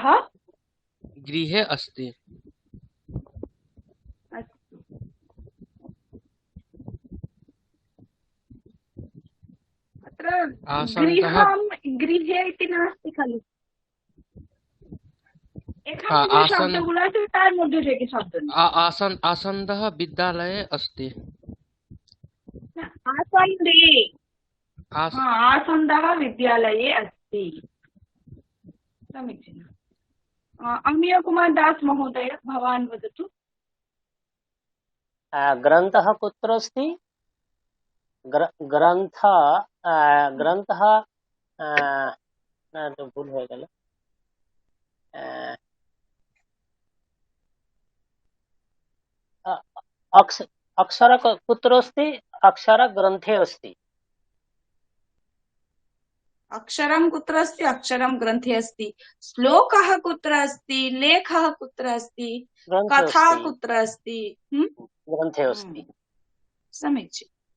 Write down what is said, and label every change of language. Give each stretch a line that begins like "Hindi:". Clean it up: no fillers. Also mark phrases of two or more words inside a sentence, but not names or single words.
Sanskrit: गृहे अस्ति। अत्र आसन्दः गृहे इति नास्ति खलु।
Bangla: शब्दগুলো আছে তার মধ্যে থেকে শব্দ নেই।
Sanskrit: आसन्दः विद्यालये अस्ति। आसन्दे आसन्दः विद्यालये अस्ति। समीचीनम्। अमीयकुमार दास महोदय, भवान् वदतु। ग्रन्थः कुत्र अस्ति? ग्रन्थः
Bangla: ভুল হয়ে গেল।
Sanskrit: अक्षर कुत्र अस्ति? अक्षर ग्रन्थे अस्ति। अक्षरं कुत्र अस्ति? अक्षरं ग्रन्थे अस्ति। श्लोकः कुत्र अस्ति? लेखः कुत्र अस्ति? कथा कुत्र अस्ति? ग्रन्थे अस्ति। समीचीनम्।